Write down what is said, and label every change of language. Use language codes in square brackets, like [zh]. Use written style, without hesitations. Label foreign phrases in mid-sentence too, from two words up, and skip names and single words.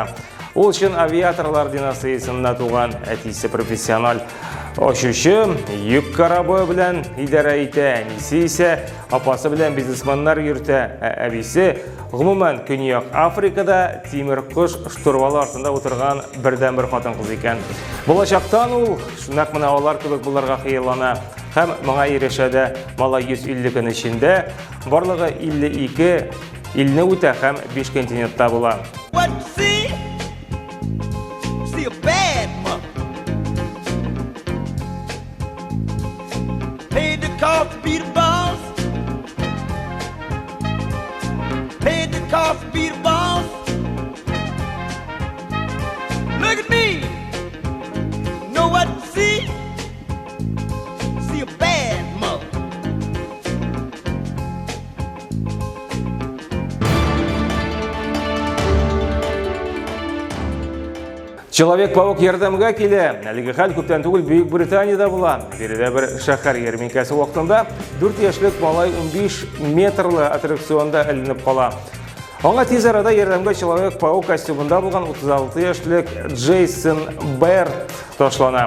[tt] Ул өчен авиаторлар династиясында туган, әтисе профессиональ очучы, йөк корабы белән идарә итә, әнисе исә апасы белән бизнесменнар йөртә, әбисе гомумән Көньяк Африкада тимер кош штурвалы артында утырган бердән-бер хатын-кыз икән. Булачактан ул шунак менә алар кебек булырга хыяллана һәм моңа ирешә дә. Малай 150 көн эчендә барлыгы 52 илне үтә һәм 5 континентта була. [en] A bad mother paid the cost to be the boss. Paid the cost to be the boss. Look at me. Know what to see? See a bad mother. [tt] Человек-паук ярдәмгә килә. Әлеге хәл күптән түгел Бөек Британияда була. Биредә бер шәһәр ярминкәсе вакытында 4 яшьлек малай 15 метрлы аттракционда эленеп кала. Аңа тиз арада ярдәмгә Человек-паук костюмында булган 36 яшьлек Джейсон Берт ташлана.